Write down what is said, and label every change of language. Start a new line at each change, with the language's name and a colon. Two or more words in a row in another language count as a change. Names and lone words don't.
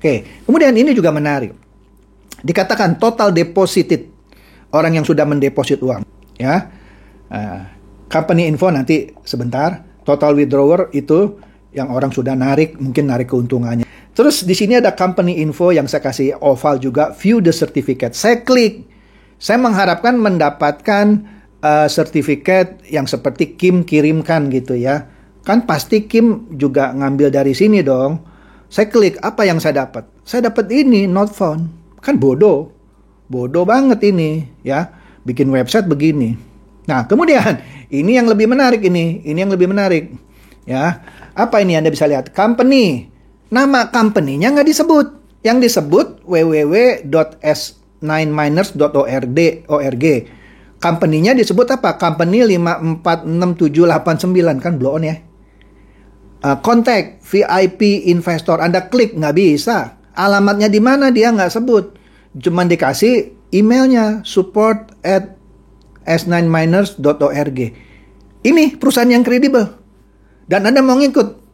Indonesian: Oke, kemudian ini juga menarik. Dikatakan total deposited, orang yang sudah mendeposit uang ya. Company info nanti sebentar. Total withdrawer itu yang orang sudah narik, mungkin narik keuntungannya. Terus di sini ada company info yang saya kasih oval juga,
English: view the certificate.
Indonesian: Saya klik. Saya mengharapkan mendapatkan sertifikat yang seperti Kim kirimkan gitu ya. Kan pasti Kim juga ngambil dari sini dong. Saya klik, apa yang saya dapat? Saya dapat ini,
English: not found.
Indonesian: Kan bodoh. Bodoh banget ini ya. Bikin website begini. Nah, kemudian ini yang lebih menarik ini. Ini yang lebih menarik. Ya. Apa ini Anda bisa lihat? Company. Nama company-nya nggak disebut. Yang disebut www.s9miners.org. Company-nya disebut apa? Company 546789. Kan blow on ya. Kontak VIP investor. Anda klik, nggak bisa. Alamatnya di mana dia nggak sebut. Cuman dikasih emailnya support@s9miners.org. Ini perusahaan yang kredibel. Dan Anda mau ngikut.